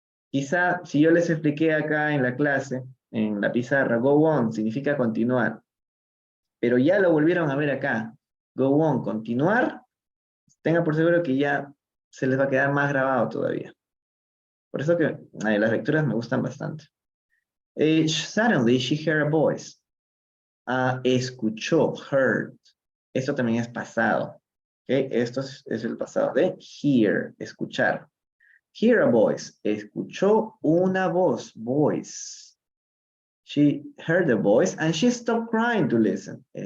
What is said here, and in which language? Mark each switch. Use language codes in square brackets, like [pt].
[es] Quizá, si yo les expliqué acá en la clase, en la pizarra, go on significa continuar, pero ya lo volvieron a ver acá. Go on, continuar, tenga por seguro que ya se les va a quedar más grabado todavía. Por eso que las lecturas me gustan bastante. [en] Suddenly she heard a voice. [es] Escuchó, heard. Esto también es pasado. ¿Okay? Esto es el pasado de hear, escuchar. [en] Hear a voice. [es] Escuchó una voz, voice. [en] She heard a voice and she stopped crying to listen.